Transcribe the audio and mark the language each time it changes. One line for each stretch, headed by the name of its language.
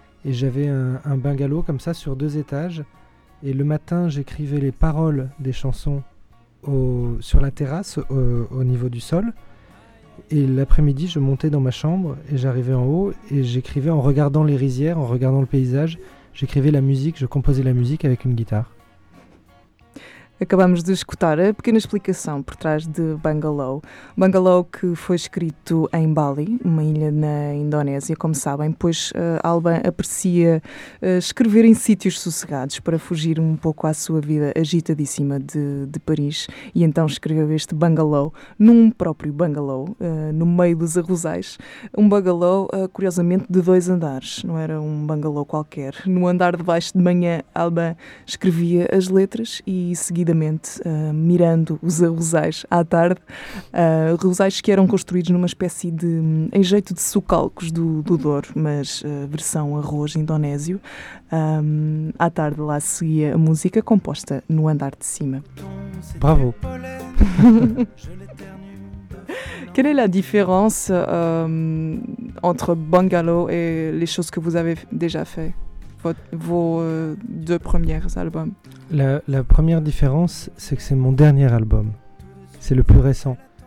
French: Et j'avais un bungalow comme ça sur 2 étages. Et le matin, j'écrivais les paroles des chansons sur la terrasse, au niveau du sol. Et l'après-midi, je montais dans ma chambre et j'arrivais en haut et j'écrivais en regardant les rizières, en regardant le paysage. J'écrivais la musique, je composais la musique avec une guitare.
Portuguese: Acabamos de escutar a pequena explicação por trás de Bungalow. Bungalow que foi escrito em Bali, uma ilha na Indonésia, como sabem, pois Alban aprecia escrever em sítios sossegados para fugir um pouco à sua vida agitadíssima de Paris, e então escreveu este Bungalow num próprio bungalow, no meio dos arrozais. Um bungalow, curiosamente, de 2 andares, não era um bungalow qualquer. No andar de baixo de manhã, Alban escrevia as letras e seguia seguidamente, mirando os arrozais à tarde, arrozais que eram construídos numa espécie de, em jeito de sucalcos do Douro, mas versão arroz indonésio. À tarde lá seguia a música composta no andar de cima. Bravo!
French: Quelle est la différence entre Bungalow et les choses que vous avez déjà fait? Vos deux premiers albums. La première différence, c'est que c'est mon dernier album. C'est le plus récent.